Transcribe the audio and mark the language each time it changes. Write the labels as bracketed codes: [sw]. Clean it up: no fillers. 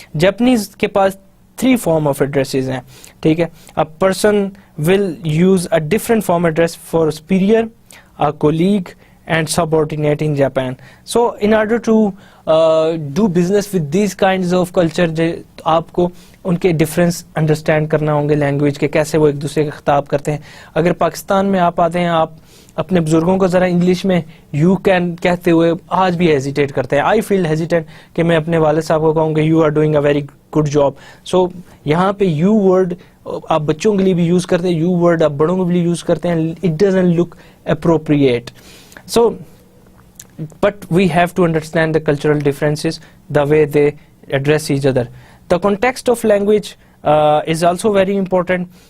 [ur] Japanese کے پاس 3 form of addresses ہیں, ٹھیک ہے. [en] A person will use a different form address for superior, a colleague and subordinate in Japan. So in order to do business with these kinds of culture, [ur] آپ کو ان کے difference understand کرنا ہوں گے language کے, کیسے وہ ایک دوسرے کا خطاب کرتے ہیں. اگر پاکستان میں آپ آتے ہیں, آپ اپنے بزرگوں کو ذرا انگلش میں یو کین کہتے ہوئے آج بھی ہیزیٹیٹ کرتے ہیں. [en] I feel hesitate [ur] کہ میں اپنے والد صاحب کو کہوں کہ [en] You are doing a very good job. [ur] سو یہاں پہ یو ورڈ آپ بچوں کے لیے بھی یوز کرتے ہیں, یو ورڈ آپ بڑوں کے لیے یوز کرتے ہیں. [en] It doesn't look appropriate. So, but we have to understand the cultural differences, the way they address each other. The context of language is also very important.